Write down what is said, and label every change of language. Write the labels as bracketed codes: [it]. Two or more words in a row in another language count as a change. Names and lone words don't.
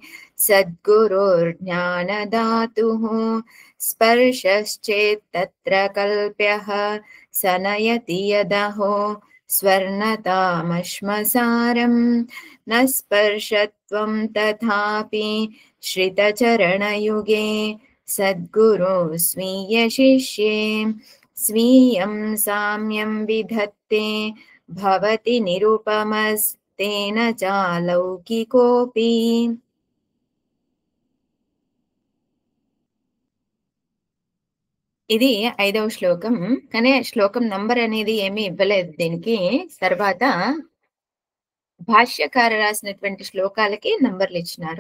[sa] सद्गुरुर्ज्ञानदातुः स्पर्शश्चेत्तत्र कल्प्यः स नयति यदहो स्वर्णतामश्मसारं न स्पर्शत्वं तथापि श्रितचरणयुगे सद्गुरो स्वीयशिष्ये स्वीयं साम्यं विधत्ते भवति निरुपमस्तेन चालौकिकोऽपि। [te] ఇది 5వ శ్లోకం. కానీ శ్లోకం నంబర్ అనేది ఏమీ ఇవ్వలేదు దీనికి. తర్వాత భాష్యకార రాసినటువంటి శ్లోకాలకి నంబర్లు ఇచ్చినారు.